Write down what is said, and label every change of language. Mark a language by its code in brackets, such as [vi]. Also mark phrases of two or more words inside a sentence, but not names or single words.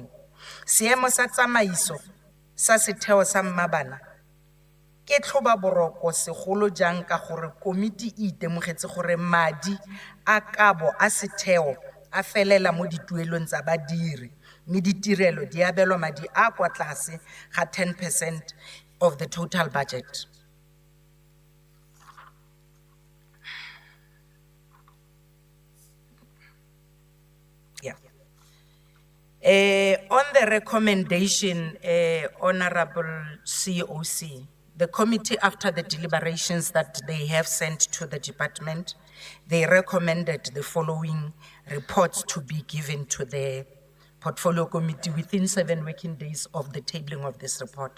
[tn] Seemo sa tsamaiso sa setheo sa Mmabana ke tlhoba boroko segolo jang ka gore komiti e itemogetse gore madi a kabo a setheo a felela mo dituelong tsa badiri, mme ditirelo di abelwa madi a kwa tlase ga 10% [en] of the total budget. Yeah. On the recommendation, Honorable COC, the committee, after the deliberations that they have sent to the department, they recommended the following reports to be given to the portfolio committee within 7 working days of the tabling of this report.